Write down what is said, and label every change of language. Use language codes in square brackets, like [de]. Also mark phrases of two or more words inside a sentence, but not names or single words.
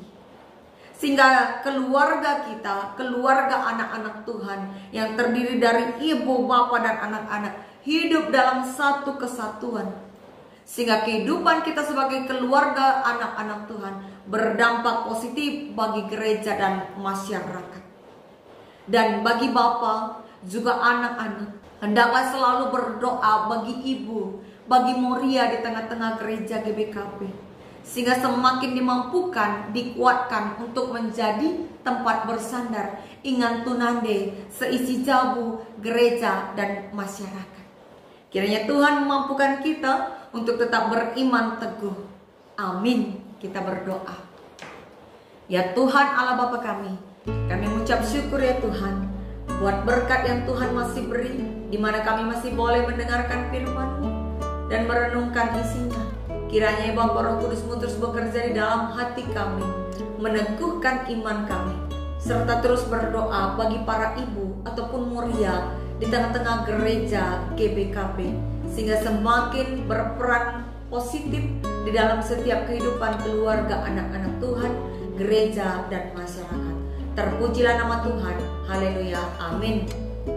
[id] Sehingga keluarga kita, keluarga anak-anak Tuhan yang terdiri dari ibu, bapa, dan anak-anak hidup dalam satu kesatuan. Sehingga kehidupan kita sebagai keluarga anak-anak Tuhan berdampak positif bagi gereja dan masyarakat. Dan bagi bapa, juga anak-anak, hendaklah selalu berdoa bagi ibu, bagi Moria di tengah-tengah gereja GBKP, sehingga semakin dimampukan, dikuatkan untuk menjadi tempat bersandar [btx] ingan tunande seisi jabu [id] gereja dan masyarakat. Kiranya Tuhan memampukan kita untuk tetap beriman teguh. Amin. Kita berdoa. Ya Tuhan Allah Bapa kami mengucap syukur ya Tuhan buat berkat yang Tuhan masih beri, di mana kami masih boleh mendengarkan firman-Mu dan merenungkan isinya. Kiranya Bapa Roh Kudus-Mu terus bekerja di dalam hati kami, meneguhkan iman kami, serta terus berdoa bagi para ibu ataupun Moria di tengah-tengah gereja GBKP, sehingga semakin berperan positif di dalam setiap kehidupan keluarga anak-anak Tuhan, gereja, dan masyarakat. Terpujilah nama Tuhan. Haleluya. Amin.